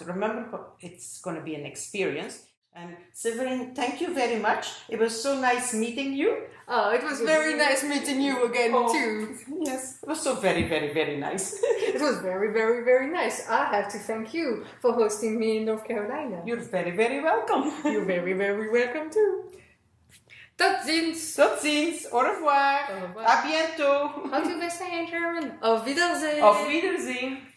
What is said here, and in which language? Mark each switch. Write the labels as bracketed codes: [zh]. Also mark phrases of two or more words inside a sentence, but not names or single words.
[en] Remember, it's going to be an experience. And Severin, thank you very much. It was so nice meeting you. Oh, it was very nice meeting you again too. Yes, it was so very, very, very nice. It was very, very, very nice. I have to thank you for hosting me in North Carolina. You're very, very welcome. You're very, very welcome too. [nl] Tot ziens. Tot ziens. [fr] Au revoir. Au revoir. À bientôt. [en] How do they say in German? [de] Auf Wiedersehen. Auf Wiedersehen.